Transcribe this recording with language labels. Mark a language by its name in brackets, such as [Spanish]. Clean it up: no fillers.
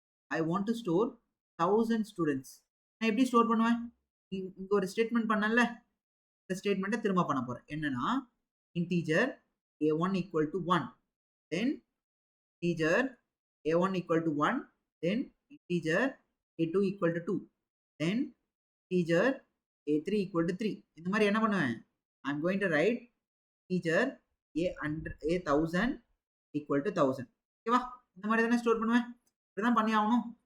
[English] I want to store 1000 students. [Tamil] நான் எப்படி store பண்ணுவேன், இங்க ஒரு ஸ்டேட்மெண்ட் பண்ணல, இந்த ஸ்டேட்மெண்ட்டை திரும்ப பண்ண போறேன். [English] என்னன்னா, integer a1 equal to 1, then integer a1 equal to 1, then integer a2 equal to 2, then integer a3 equal to 3. [Tamil] இந்த மாதிரி என்ன பண்ணுவேன், [English] I'm going to write integer a1000 equal to 1000. [Tamil] ஓகேவா? இந்த மாதிரி தானே ஸ்டோர் பண்ணுவேன். இப்படிதான் பண்ணி ஆகணும்.